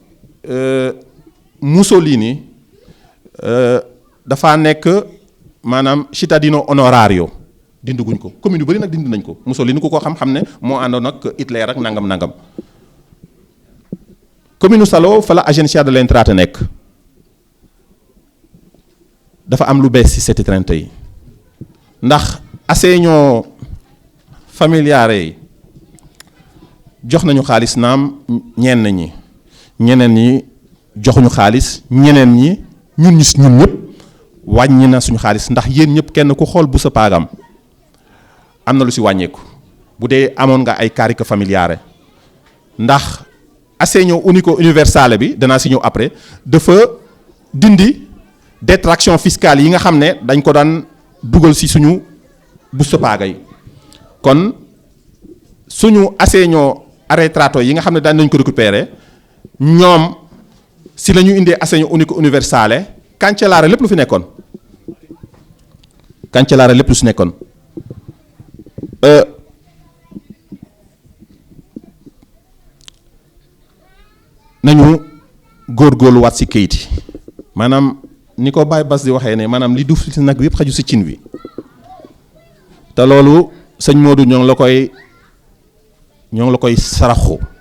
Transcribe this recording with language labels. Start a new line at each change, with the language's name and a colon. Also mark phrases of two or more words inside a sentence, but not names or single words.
Wolof: Mussolini dafa nekk maanaam
Italian: cittadino onorario
Wolof: dinduguñ ko commune yu bëri nag dindi nañ ko Mussolini ku ko xam ne moo àndoon ak Hitler ak nangam commune Salo fa la
Italian: Agenzia delle Entrate
Wolof: nekk dafa am lu bees ci 730 yi ndax
Italian: assegno familiare
Wolof: yi jox nañu xaalis naam ñeneen ñi joxuñu xaalis ñeneen ñi ñun ñëpp wàññi na suñu xaalis ndax yéen ñëpp kenn ku xool bu sa paagam am na lu ci wàññeeku bu dee amoon nga ay
Italian: carica familiare
Wolof: ndax
Italian: assegno unico universale
Wolof: bi danaa ci ñëw après dafa dindi
French: détraction fiscale
Wolof: yi nga xam ne dañ ko daan dugal ci suñu
Italian: busta paga
Wolof: yi kon suñu
Italian: assegno arretrato
Wolof: yi nga xam ne daan nañ ko récupérer ñoom ci la ñu indee
Italian: assegno unico universale cancellare
Wolof: lépp lu fi nekkoon nañu góorgóorluwaat ci kayit yi maanaam ni ko Baye Bass di waxee ne maanaam li duuf ci nag bi yëpp xaju ci cin wi te loolu sëñ Modou ñoo ngi la koy saraxu